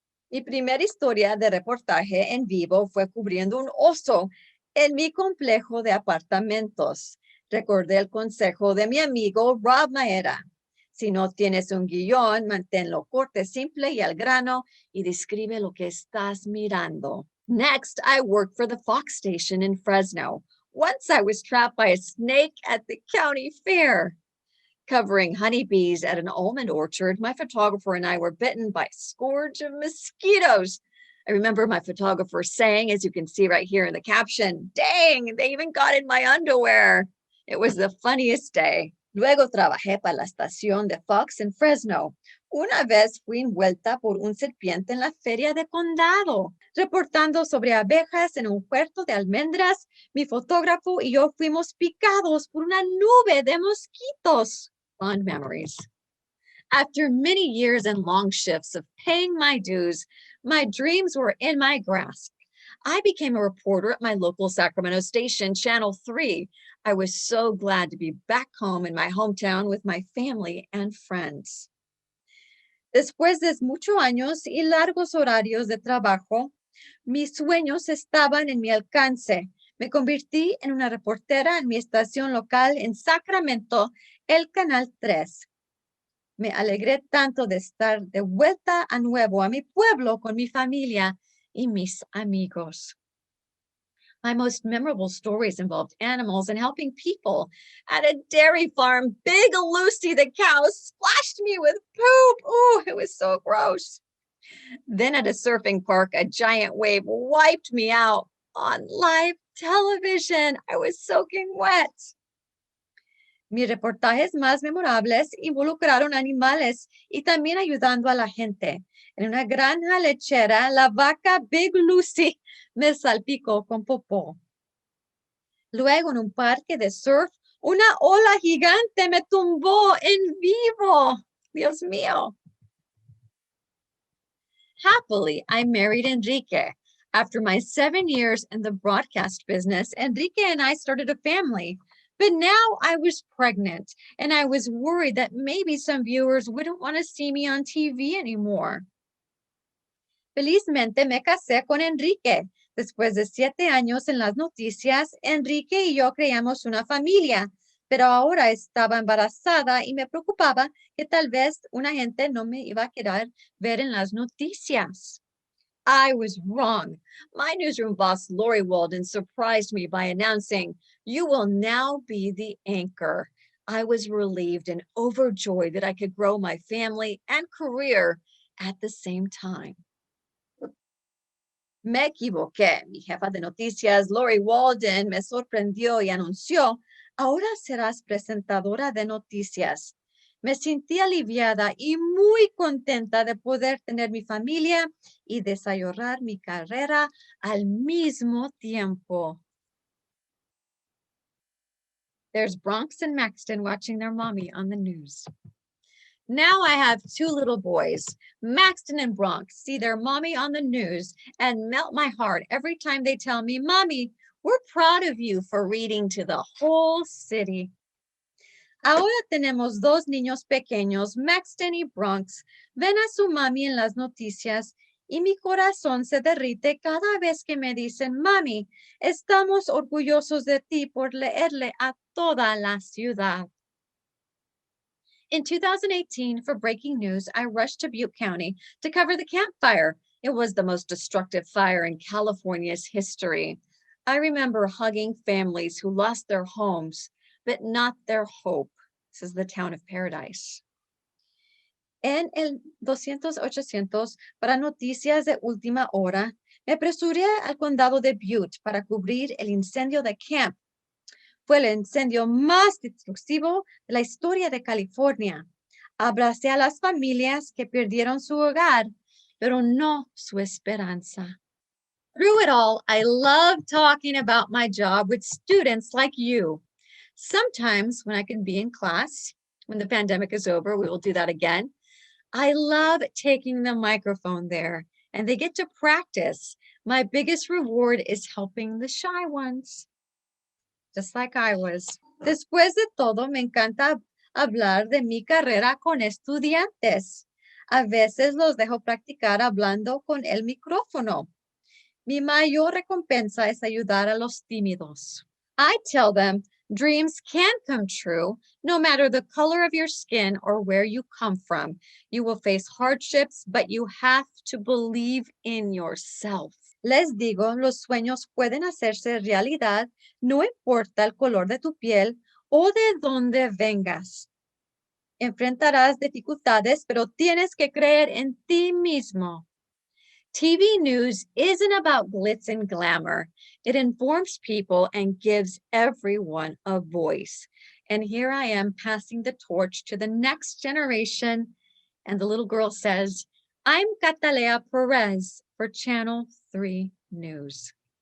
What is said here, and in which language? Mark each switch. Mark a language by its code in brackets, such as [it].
[es] Mi primera historia de reportaje en vivo fue cubriendo un oso en mi complejo de apartamentos. Recordé el consejo de mi amigo Rob Maera. Si no tienes un guión, manténlo corto, simple y al grano y describe lo que estás mirando. [en] Next, I worked for the Fox station in Fresno. Once I was trapped by a snake at the county fair. Covering honeybees at an almond orchard, my photographer and I were bitten by a scourge of mosquitoes. I remember my photographer saying, as you can see right here in the caption, dang, they even got in my underwear. It was the funniest day. [es] Luego trabajé para la estación de Fox en Fresno. Una vez fui envuelta por un serpiente en la feria de condado. Reportando sobre abejas en un huerto de almendras, mi fotógrafo y yo fuimos picados por una nube de mosquitos. [en] Fond memories. After many years and long shifts of paying my dues, my dreams were in my grasp. I became a reporter at my local Sacramento station, Channel 3. I was so glad to be back home in my hometown with my family and friends. [es] Después de muchos años y largos horarios de trabajo, mis sueños estaban en mi alcance. Me convertí en una reportera en mi estación local en Sacramento, el Canal 3. Me alegré tanto de estar de vuelta a nuevo a mi pueblo con mi familia y mis amigos. [en] My most memorable stories involved animals and helping people. At a dairy farm, Big Lucy the cow splashed me with poop. Ooh, it was so gross. Then at a surfing park, a giant wave wiped me out on live television. I was soaking wet. [es] Mis reportajes más memorables involucraron animales y también ayudando a la gente. En una granja lechera, la vaca Big Lucy me salpicó con popó. Luego, en un parque de surf, una ola gigante me tumbó en vivo. Dios mío. [en] Happily, I married Enrique. After my 7 years in the broadcast business, Enrique and I started a family. But now I was pregnant and I was worried that maybe some viewers wouldn't want to see me on TV anymore. [es] Felizmente me casé con Enrique. Después de 7 años en las noticias, Enrique y yo creamos una familia, pero ahora estaba embarazada y me preocupaba que tal vez una gente no me iba a querer ver en las noticias. [en] I was wrong. My newsroom boss, Lori Walden, surprised me by announcing, "You will now be the anchor." I was relieved and overjoyed that I could grow my family and career at the same time. [es] Me equivoqué. Mi jefa de noticias, Lori Walden, me sorprendió y anunció, "Ahora serás presentadora de noticias." Me sentí aliviada y muy contenta de poder tener mi familia y desarrollar mi carrera al mismo tiempo. [en] There's Bronx and Maxton watching their mommy on the news. Now I have 2 little boys. Maxton and Bronx see their mommy on the news and melt my heart every time they tell me, "Mommy, we're proud of you for reading to the whole city." [es] Ahora tenemos 2 niños pequeños, Maxton y Bronx. Ven a su mami en las noticias y mi corazón se derrite cada vez que me dicen, "Mami, estamos orgullosos de ti por leerle a toda la ciudad." [en] In 2018, for breaking news, I rushed to Butte County to cover the Camp Fire. It was the most destructive fire in California's history. I remember hugging families who lost their homes, but not their hope. This is the town of Paradise. [es] En el 200-800, para noticias de última hora, me apresuré al condado de Butte para cubrir el incendio de Camp. Fue el incendio más destructivo de la historia de California. Abracé a las familias que perdieron su hogar, pero no su esperanza. [en] Through it all, I love talking about my job with students like you. Sometimes when I can be in class, when the pandemic is over, we will do that again. I love taking the microphone there and they get to practice. My biggest reward is helping the shy ones. Just like I was. [es] Después de todo, me encanta hablar de mi carrera con estudiantes. A veces los dejo practicar hablando con el micrófono. Mi mayor recompensa es ayudar a los tímidos. [en] I tell them dreams can come true no matter the color of your skin or where you come from. You will face hardships, but you have to believe in yourself. [es] Les digo, los sueños pueden hacerse realidad, no importa el color de tu piel o de dónde vengas. Enfrentarás dificultades, pero tienes que creer en ti mismo. [en] TV news isn't about glitz and glamour. It informs people and gives everyone a voice. And here I am passing the torch to the next generation. And the little girl says, "I'm Catalea Perez for Channel 3 News."